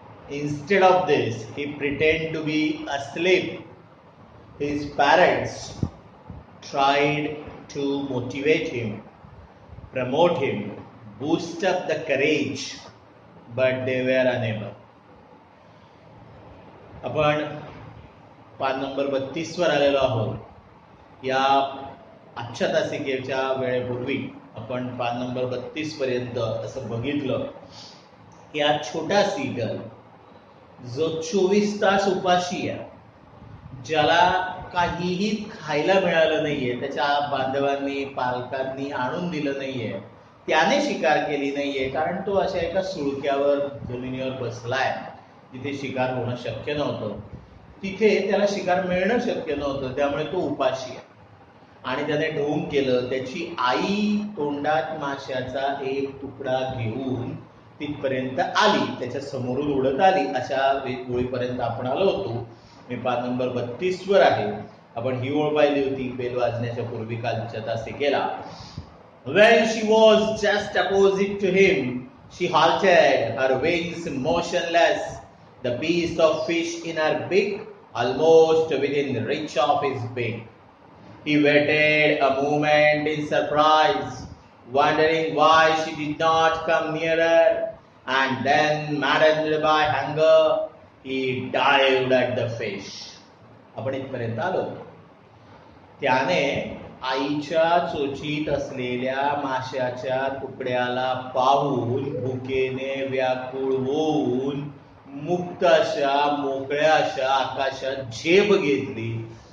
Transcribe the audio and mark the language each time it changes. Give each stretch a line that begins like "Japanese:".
English: Instead of this, he pretended to be asleep. His parents tried to motivate him, promote him, boost up the courage, but they were unable.
Marathi: आपण पान number 32 वर आलेलो आहोत. या आजच्या तासिकेच्या वेळेपूर्वी आपण पान नंबर 32 पर्यंत असं बघितलं की हा छोटा सीगल जो 24 तास उपाशी आहे, ज्याला काहीही खायला मिळालं नाहीये, त्याच्या बांधवांनी पालकांनी आणून दिलं नाहीये, त्याने शिकार केली नाहीये, कारण तो अशा एका सुळक्यावर जमिनीवर बसलाय जिथे शिकार होणं शक्य नव्हतं. तिथे त्याला शिकार मिळणं शक्य नव्हतं, त्यामुळे तो उपाशी आहे. आणि त्याने ढोंग केलं. त्याची आई तोंडात माशाचा एक तुकडा घेऊन तिथपर्यंत आली, त्याच्या समोरून उडत आली. अशा ओळीपर्यंत आपण आलो होतो. मी पान नंबर 32 वर आहे. आपण ही ओळ पाहिली होती बेल वाजण्याच्या पूर्वी कालच्या तासिकेला.
English: When she was just opposite to him, she halted, her wings motionless, the piece of fish in her beak almost within reach of his beak. He waited a moment in surprise, wondering why she did not come nearer, and then, maddened by hunger, he dived at the fish.
Marathi: आपण इथपर्यंत आलो. त्याने आईच्या चोचीत असलेल्या माशाच्या तुकड्याला पाहून भुकेने व्याकुळ होऊन मुक्त अशा मोकळ्या अशा आकाशात झेप घेतली.